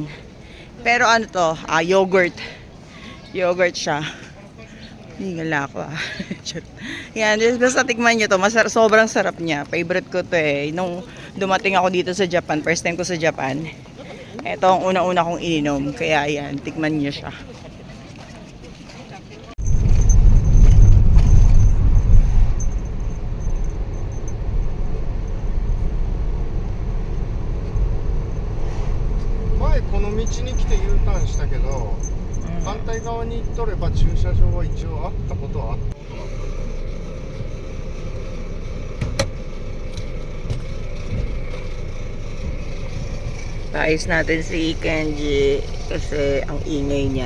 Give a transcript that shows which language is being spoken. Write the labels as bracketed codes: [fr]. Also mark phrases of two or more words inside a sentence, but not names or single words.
[tl] Pero yogurt. Yogurt siya. Hingala ako Yan, basta tikman nyo to. Sobrang sarap niya. Favorite ko to eh. Nung dumating ako dito sa Japan, [en] first time [tl] ko sa Japan, ito ang una-una kong ininom. Kaya yan, tikman nyo siya. [ja] 前この道に来て U ターンしたけど、反対側に行っとれば駐車場は一応あったことはあった。 [tl] Paayos natin si Kenji kasi ang ingay niya.